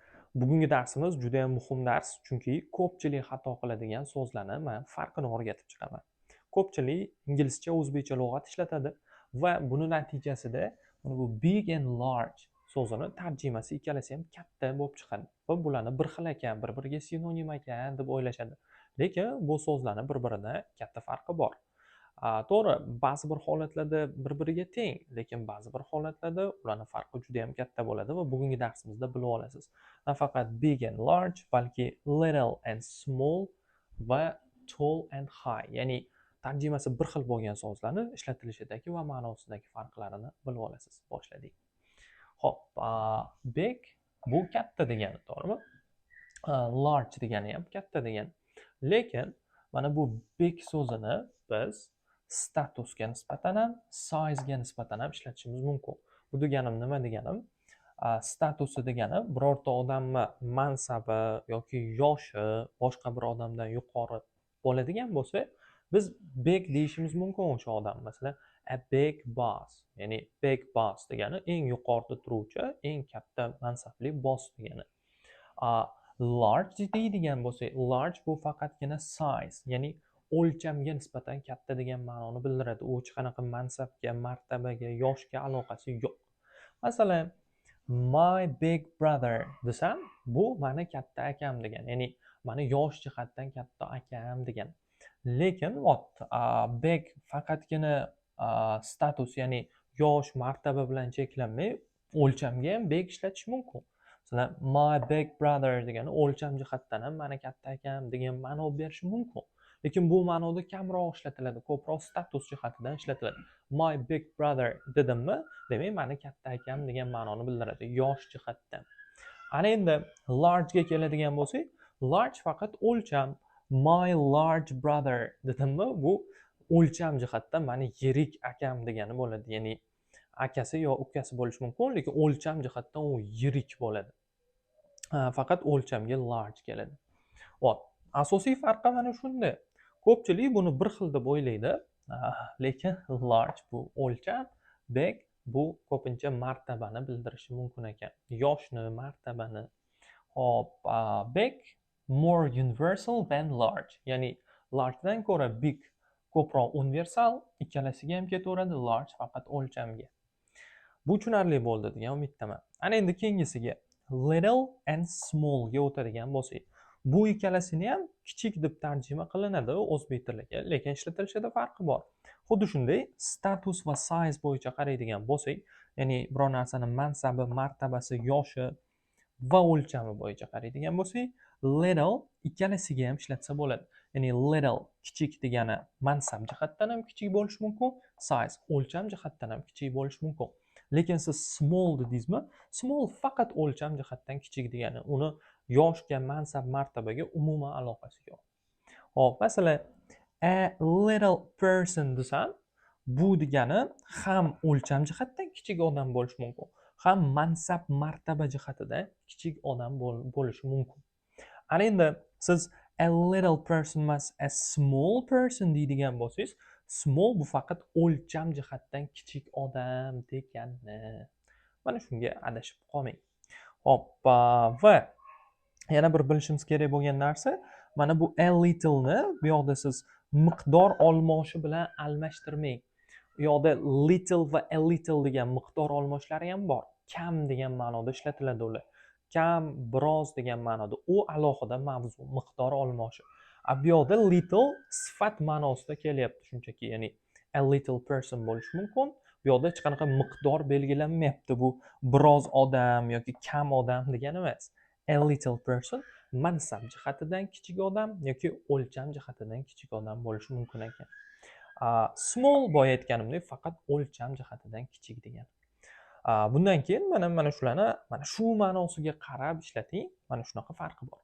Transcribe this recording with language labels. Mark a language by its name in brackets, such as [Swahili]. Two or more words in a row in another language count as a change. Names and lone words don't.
[Uzbek] Bugungi darsimiz juda ham muhim dars, chunki ko'pchilik xato qiladigan so'zlarni men farqini o'rgatib chiqaman. Ko'pchilik inglizcha, o'zbekcha lug'at ishlatadi va buni natijasida mana bu [English] big and large [Uzbek] so'zini tarjimasi ikkalasi ham katta bo'lib chiqadi va bularni bir xil ekan, bir-biriga sinonim ekan deb o'ylashadi. Lekin bu so'zlarning bir-biridan katta farqi bor. To'g'ri, ba'zi bir holatlarda bir-biriga teng, lekin ba'zi bir holatlarda ularning farqi juda ham katta bo'ladi va bugungi darsimizda bilib olasiz. [English] Nafaqat big and large, balki little and small va tall and high, [Uzbek] ya'ni tarjimasi bir xil bo'lgan so'zlarni ishlatilishidagi va ma'nosidagi farqlarini bilib olasiz. Boshladik. Xo'p, big bu katta degani, to'g'rimi? Large degani ham katta degani. Lekin mana bu big so'zini biz statusga nisbatan ham, size'ga nisbatan ham ishlatishimiz mumkin. Bu deganim nima deganim? Statusi degani birorta odamni mansabi yoki yoshi boshqa bir odamdan yuqori bo'ladigan bo'lsa, biz big deyishimiz mumkin o'sha odam. Masalan, [English] a big boss, [Uzbek] ya'ni [English] big boss [Uzbek] degani eng yuqorida turuvchi, eng katta mansabli boss degani. Large deydigan bo'lsak, large bu faqatgina size, ya'ni o'lchamga nisbatan katta degan ma'noni bildiradi. U hech qanaqa mansabga, martabaga, yoshga aloqasi yo'q. Masalan, [English] my big brother [Uzbek] desam, bu mani katta akam degan, ya'ni mani yosh jihatdan katta akam degan. Lekin big faqatgina status, ya'ni yosh, martaba bilan cheklanmay, o'lchamga ham big ishlatish mumkin. Masalan, [English] my big brother [Uzbek] degani o'lcham jihatdan ham mani katta akam degan ma'no berishi mumkin. Lekin bu ma'noda kamroq ishlatiladi, ko'proq status jihatidan ishlatiladi. [English] My big brother [Uzbek] dedimmi, demak mani katta akam degan ma'noni bildiradi, yosh jihatdan. Ana endi large ga keladigan bo'lsak, large faqat o'lcham. [English] My large brother [Uzbek] dedimmi, bu o'lcham jihatdan mani yirik akam degani bo'ladi. Ya'ni akasi yo ukasi bo'lishi mumkin, lekin o'lcham jihatdan u yirik bo'ladi. Faqat o'lchamga large keladi. Asosiy farqi mana shunda. Ko'pchilik buni bir xil deb o'ylaydi, lekin large bu o'lcham, big bu ko'pincha martabani bildirishi mumkin ekan. Yoshni, martabani. Hop, [English] big more universal than large. [Uzbek] Ya'ni largedan ko'ra big ko'proq universal, ikkalasiga ham ketaveradi, large faqat o'lchamga. Bu tushunarli bo'ldi degan umiddaman. Ana endi keyingisiga [English] little and small [Uzbek] ga o'tadigan bo'lsak, bu ikkalasini ham kichik deb tarjima qilinadi o'zbek tiliga, lekin ishlatilishida farqi bor. Xuddi shunday status va size bo'yicha qaraydigan bo'lsak, ya'ni biror narsani mansabi, martabasi, yoshi va o'lchami bo'yicha qaraydigan bo'lsak, little ikkalasiga ham ishlatsa bo'ladi. Ya'ni little kichik degani mansab jihatdan ham kichik bo'lishi mumkin, size o'lcham jihatdan ham kichik bo'lishi mumkin. Lekin siz small dedingizmi? Small faqat o'lcham jihatdan kichik degani. Uni yoshga, mansab, martabaga umuman aloqasi yo'q. Hop, masalan, [English] a little person [Uzbek] desam, bu degani ham o'lcham jihatdan kichik odam bo'lishi mumkin, ham mansab, martaba jihatidan kichik odam bo'lishi mumkin. Ana endi siz [English] a little person [Uzbek] emas, [English] a small person [Uzbek] deydigan bo'lsangiz, small bu faqat o'lcham jihatdan kichik odam degani. Mana shunga adashib qolmang. Hoppa, va yana bir bilishimiz kerak bo'lgan narsa, mana bu [English] a little [Uzbek] ni bu yoqda siz miqdor olmoshi bilan almashtirmang. Bu yoqda little va [English] a little [Uzbek] degan miqdor olmoshlari ham bor. Kam degan ma'noda ishlatiladi ular. Kam, biroz degan ma'noda. U alohida mavzu, miqdor olmoshi. Bu yoqda little sifat ma'nosida kelyapti shunchaki, ya'ni [English] a little person [Uzbek] bo'lishi mumkin. Bu yoqda hech qanaqa miqdor belgilanmayapti. Bu biroz odam yoki kam odam degani emas. [English] A little person [Uzbek] mansab jihatidan kichik odam yoki o'lcham jihatidan kichik odam bo'lishi mumkin ekan. Small boya aytganimdek faqat o'lcham jihatidan kichik degan. Bundan keyin mana shularni mana shu ma'nosiga qarab ishlating. Mana shunaqa farqi bor.